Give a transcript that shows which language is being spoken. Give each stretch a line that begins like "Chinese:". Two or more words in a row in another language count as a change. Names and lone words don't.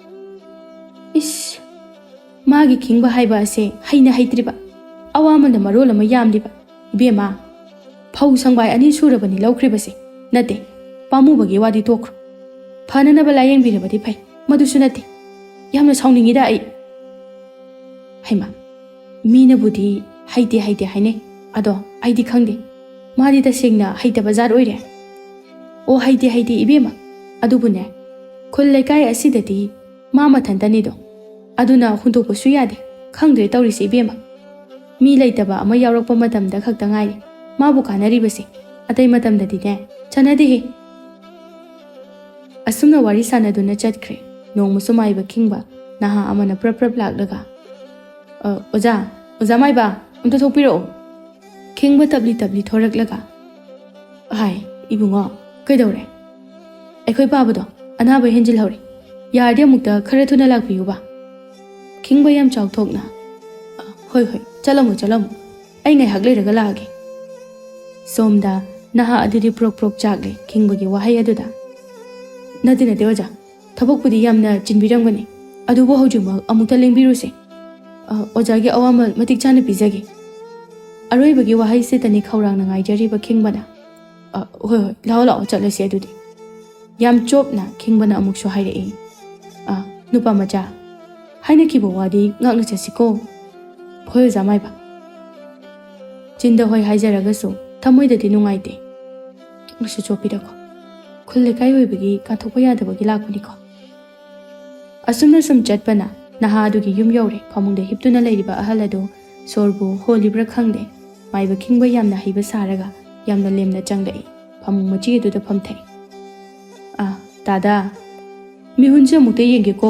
Manipuri: Is magi khingba haiba ase haina haitriba. Awamana marol ama yamliba. Ibema phau sangbai ani surabani laukribase. Nate pamubagi wadi tokro. Phananaba layengbirabadi phai. Madusu nate. Yamna sauningida ai. Haima. Mina budi haite haine. Ado aidi khangde. Madi tasengna haita bazar oire. O haite ibema. Adubune. Khul laikai asidati mama thantanido. Aduna hundokpasu yade. Khangdre tawrisi ibema. Mi laitaba ama yawrakpa matamda khakta ngaire. Mabu kanaribase. Atai matamdadi ne chanadehe. Asumna wari sanaduna chatkre. Nongmusu maiba khingba naha amana prap laklaga. Oza maiba amta thokpiro. Khingba tabli thoraklaga. Hai ibungo kaidore. Aikhoi babado anaba henjil hore. Yarde mukta khara thuna lakpiyuba. Khingba yam chawthokna. Hoi hoi, chalamu chalamu. Ai ngai hak leiraga laage. Somda naha adudi prok prok chagle kingbagi wahai aduda. Nadi nade oja. Thabokpudi yamna chinbiramgani. Adubo haujuma amukta lengbiruse. Ojagi awamal matik chana pizage. Aroibagi wahai se tani khaurang na ngaijariba kingbana. Hoi hoi, lao lao chatlase adudi. Yam chopna kingbana amukso hairei. Nupa macha. Haina kibo wadi ngakna chasiko. Hoi zamai ba. Chinda hoi haijaragasu thamoidadi nungaite. Musu chopirako. Khulle kai hoibagi kathokpa yadabagi lakpaniko. Asumna sum chatpana naha adugi yum yaure phamungda hiptuna leiriba ahal adu sorbu holibra khangde maiba khingba yamna hiba saraga yamna lemna changlai phamung machi aduda phamthai. Dada mihunse mukte yenge ko.